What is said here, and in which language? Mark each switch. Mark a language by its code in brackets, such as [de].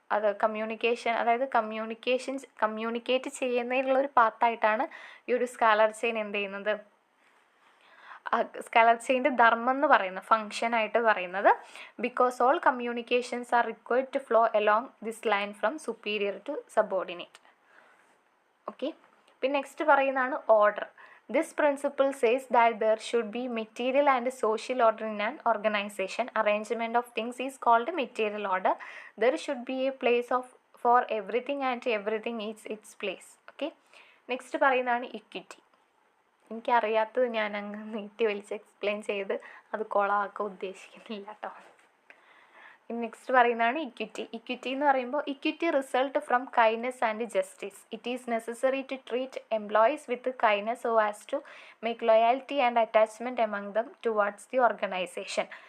[ml] അത് കമ്മ്യൂണിക്കേഷൻ, അതായത് കമ്മ്യൂണിക്കേറ്റ് ചെയ്യുന്നതിനുള്ളൊരു പാത്തായിട്ടാണ് ഈ ഒരു സ്കാലർ ചെയിൻ എന്ത് ചെയ്യുന്നത്, സ്കാലർ ചെയിൻ്റെ ധർമ്മം എന്ന് പറയുന്നത്, ഫങ്ഷനായിട്ട് പറയുന്നത്. [en] Because all communications are required to flow along this line from superior to subordinate. [ml] Okay, പിന്നെ നെക്സ്റ്റ് പറയുന്നതാണ് order. [en] This principle says that there should be material and social order in an organization. Arrangement of things is called material order. There should be a place for everything and everything is its place. [ml] Okay, next പറയുന്നതാണ് equity. എനിക്കറിയാത്തത് ഞാൻ അങ്ങ് നീട്ടി വലിച്ച് explain ചെയ്ത് അത് കൊളാക്കാൻ ഉദ്ദേശിക്കുന്നില്ല കേട്ടോ. Next പറയുന്നതാണ് ഇക്വിറ്റി. ഇക്വിറ്റി എന്ന് പറയുമ്പോൾ [en] Equity result from kindness and justice. It is necessary to treat employees with kindness so as to make loyalty and attachment among them towards the organization.